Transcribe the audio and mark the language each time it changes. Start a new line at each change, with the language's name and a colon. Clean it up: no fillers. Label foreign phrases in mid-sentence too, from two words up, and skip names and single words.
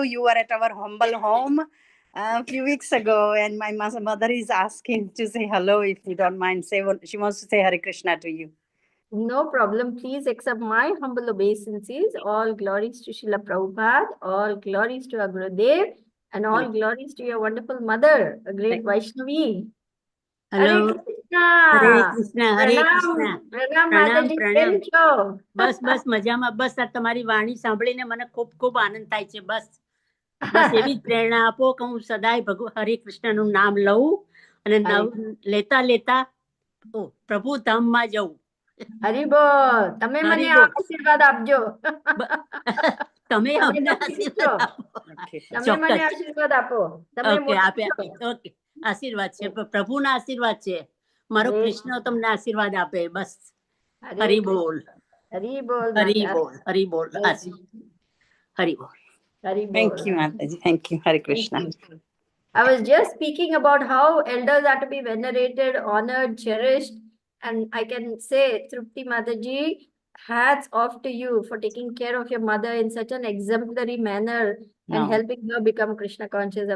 English: You were at our humble home a few weeks ago, and my mother is asking to say hello if you don't mind. She wants to say Hare Krishna to you. No problem. Please accept my humble obeisances. All glories to Srila Prabhupada. All glories to our Gurudev. And all glories to your wonderful mother, a great Vaishnavi. Hello. Hare Krishna. Hare Krishna. Hare Krishna. Pranam,
Gujarati: પ્રણામ
English: Mataji.
Gujarati: પ્રણામ કેમ છો? બસ મજામાં બસ આ તમારી વાણી સાંભળીને મને ખૂબ ખૂબ આનંદ થાય છે બસ એવી જ પ્રેરણા આપો કે હું સદાય હરે કૃષ્ણનું નામ લઉં અને લેતા લેતા પ્રભુ ધામમાં જઉં. હરિબોલ. તમે મને આશીર્વાદ આપજો. તમે અમને આશીર્વાદ આપો. તમે મને આશીર્વાદ આપો. ઓકે ઓકે આશીર્વાદ છે પ્રભુના આશીર્વાદ છે. મારો કૃષ્ણ તમને આશીર્વાદ આપે બસ. હરી બોલ. હરી બોલ. હરી બોલ. હરી બોલ. હરી બોલ.
English: Thank you, Mataji. Thank you. Hare Krishna. I was just speaking about how elders are to be venerated, honored, cherished. And I can say, Tripti Mataji, hats off to you for taking care of your mother in such an exemplary manner and helping her become Krishna conscious.